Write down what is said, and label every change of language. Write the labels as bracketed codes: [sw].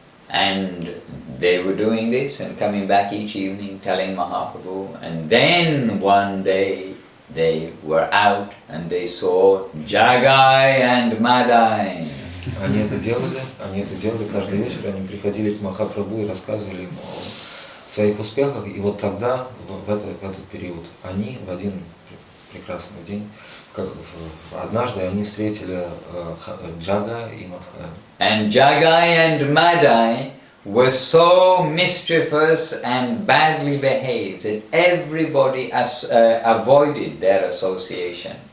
[en] And they were doing this and coming back each evening telling Mahaprabhu. And then one day they were out and they saw Jagai and Madai. [ru] Они это делали каждый вечер, они приходили к Махапрабху и рассказывали ему о своих успехах, и вот тогда, в этот период, они в один прекрасный день, однажды они встретили Джага и Мадхая. [en] And Jagai and Madai were so mischievous and badly behaved that everybody avoided their association.